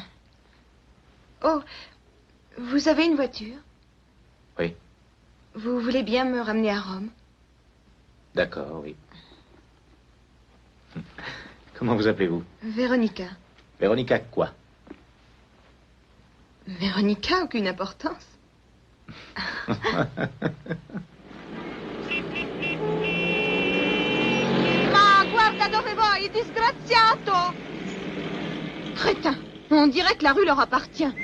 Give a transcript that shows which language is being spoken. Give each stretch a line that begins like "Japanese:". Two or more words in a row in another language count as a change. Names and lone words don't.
French: Oh, vous avez une voiture? Oui. Vous voulez bien me ramener à Rome? D'accord, oui. Comment vous appelez-vous? Véronica. Véronica quoi? Véronica, aucune importance.
Italian: Ma guarda dove vai, disgraziato!
French: Crétin, on dirait que la rue leur appartient.